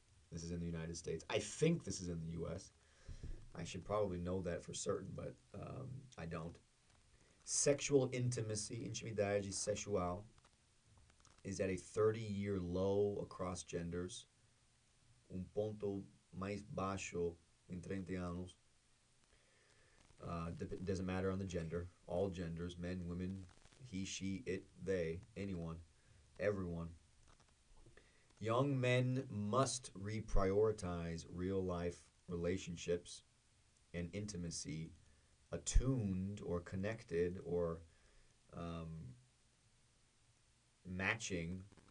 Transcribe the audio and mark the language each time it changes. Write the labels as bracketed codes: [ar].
[en] This is in the United States. I think this is in the U.S. I should probably know that for certain, but I don't. Sexual intimacy, [pt] intimidade sexual, [en] is at a 30-year low across genders. [pt] Ponto mais baixo em 30 anos. [en] Doesn't matter on the gender. All genders, men, women, he, she, it, they, anyone, everyone. Young men must reprioritize real-life relationships and intimacy, attuned or connected or matching